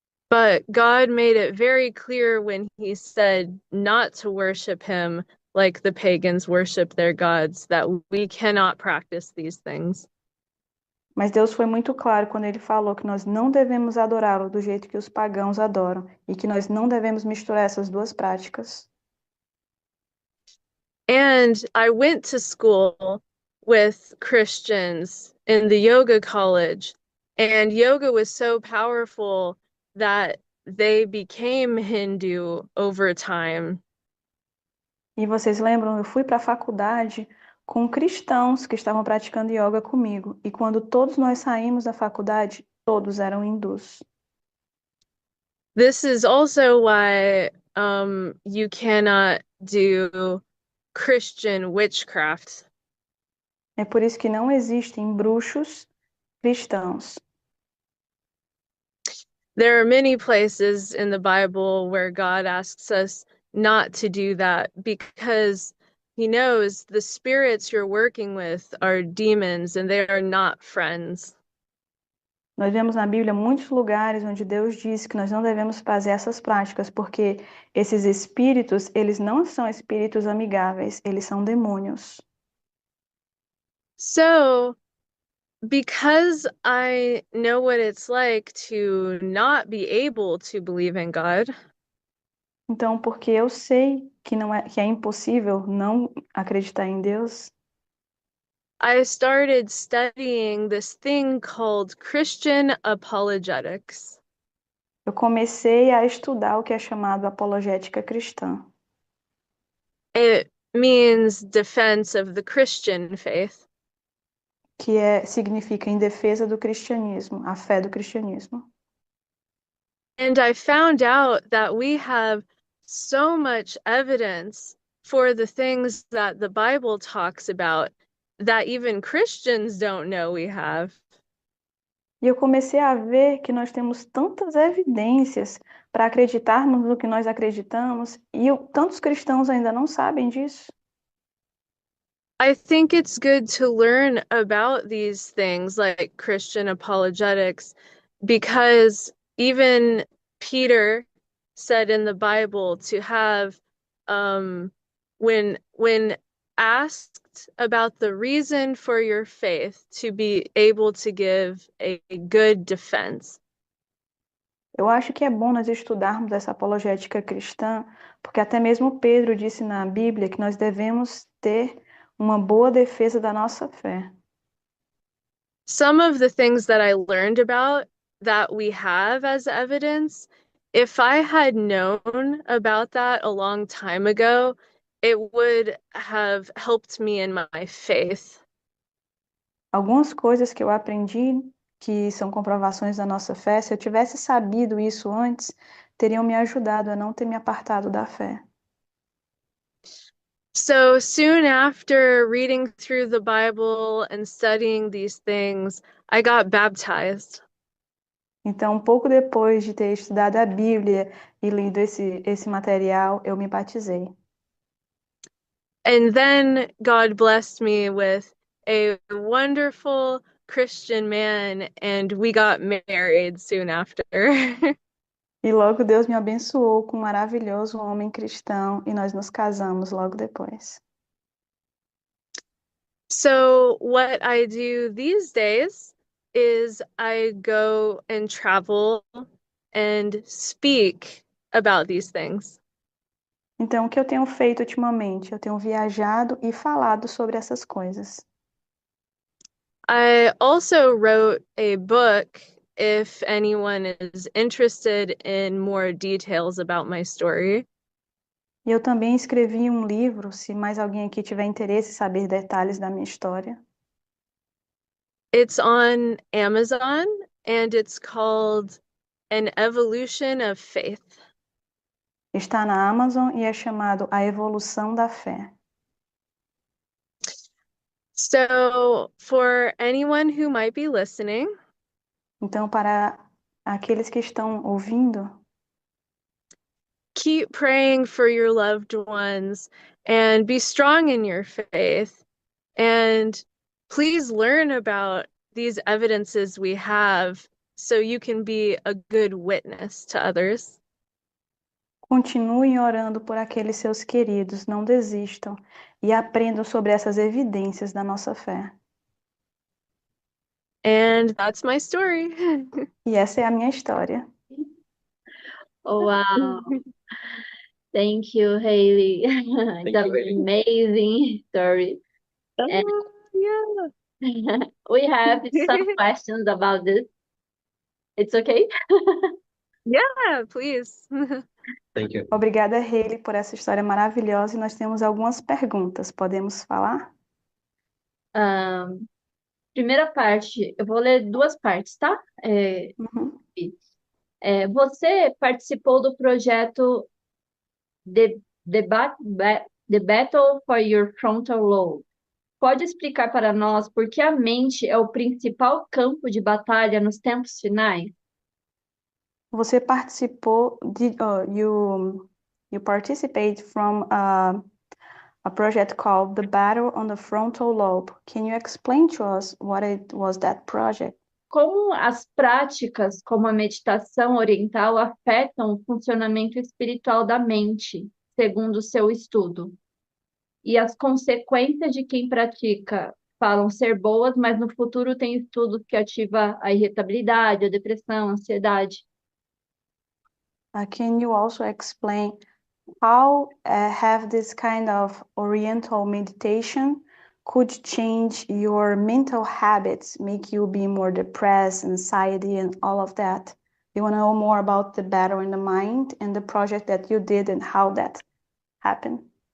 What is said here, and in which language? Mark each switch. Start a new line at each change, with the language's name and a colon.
English: But God made it very clear when he said not to worship him like the pagans worship their gods, that we cannot practice these things.
Portuguese: Mas Deus foi muito claro quando ele falou que nós não devemos adorá-lo do jeito que os pagãos adoram e que nós não devemos misturar essas duas práticas.
English: And I went to school with Christians in the yoga college, and yoga was so powerful that they became Hindu over time.
Portuguese: E vocês lembram, eu fui para a faculdade com cristãos que estavam praticando yoga comigo. E quando todos nós saímos da faculdade, todos eram hindus.
English: This is also why you cannot do Christian witchcraft.
Portuguese: É por isso que não existem bruxos cristãos.
English: There are many places in the Bible where God asks us not to do that because he knows the spirits you're working with are demons and they are not friends.
Portuguese: Nós vemos na Bíblia muitos lugares onde Deus diz que nós não devemos fazer essas práticas, porque esses espíritos, eles não são espíritos amigáveis, eles são demônios.
English: So, because I know what it's like to not be able to believe in God,
Portuguese: Então, porque eu sei que é impossível não acreditar em Deus,
English: I started studying this thing called Christian apologetics.
Portuguese: eu comecei a estudar o que é chamado apologética cristã.
English: It means defense of the Christian faith.
Portuguese: Significa em defesa do cristianismo, a fé do cristianismo.
English: And I found out that we have so much evidence for the things that the Bible talks about that even Christians don't know we have.
Portuguese: E eu comecei a ver que nós temos tantas evidências para acreditarmos no que nós acreditamos e tantos cristãos ainda não sabem disso.
English: I think it's good to learn about these things like Christian apologetics because even Peter said in the Bible to have when asked about the reason for your faith to be able to give a good defense.
Portuguese: Eu acho que é bom nós estudarmos essa apologética cristã, porque até mesmo Pedro disse na Bíblia que nós devemos ter uma boa defesa da nossa fé.
English: Some of the things that I learned about that we have as evidence, if I had known about that a long time ago, it would have helped me in my faith.
Portuguese: Algumas coisas que eu aprendi que são comprovações da nossa fé, se eu tivesse sabido isso antes, teriam me ajudado a não ter me apartado da fé.
English: So soon after reading through the Bible and studying these things, I got baptized.
Portuguese: Então, um pouco depois de ter estudado a Bíblia e lido esse material, eu me batizei.
English: And then God blessed me with a wonderful Christian man, and we got married soon after.
Portuguese: E logo Deus me abençoou com um maravilhoso homem cristão e nós nos casamos logo depois.
English: So, what I do these days is I go and travel and speak about these things.
Portuguese: Então, o que eu tenho feito ultimamente? Eu tenho viajado e falado sobre essas coisas.
English: I also wrote a book if anyone is interested in more details about my story.
Portuguese: E eu também escrevi um livro, se mais alguém aqui tiver interesse em saber detalhes da minha história.
English: It's on Amazon and it's called An Evolution of Faith.
Portuguese: Está na Amazon e é chamado A Evolução da Fé.
English: So, for anyone who might be listening,
Portuguese: Então, para aqueles que estão ouvindo,
English: keep praying for your loved ones and be strong in your faith. And please learn about these evidences we have so you can be a good witness to others.
Portuguese: continuem orando por aqueles seus queridos, não desistam e aprendam sobre essas evidências da nossa fé.
English: And that's my story.
Portuguese: E essa é a minha história.
English: Oh, wow. Thank you, Hailey. It's an amazing story. And Yeah. we have some questions about this. It's okay? Yeah, please. Thank you.
Portuguese: Obrigada, Hailey, por essa história maravilhosa e nós temos algumas perguntas. Podemos falar? Primeira parte, eu vou ler duas partes, tá? Uhum. Você participou do projeto The Battle for Your Frontal Lobe. Pode explicar para nós por que a mente é o principal campo de batalha nos tempos finais? Você participou
English: you participate from a project called The Battle on the Frontal Lobe. Can you explain to us what it was that project?
Portuguese: Como as práticas como a meditação oriental afetam o funcionamento espiritual da mente, segundo o seu estudo? E as consequências de quem pratica falam ser boas, mas no futuro tem estudos que ativam a irritabilidade, a depressão, a ansiedade.
English: Can you also explain how have this kind of Oriental meditation could change your mental habits, make you be more depressed, anxiety, and all of that? You want to know more about the battle in the mind and the project that you did and how that happened?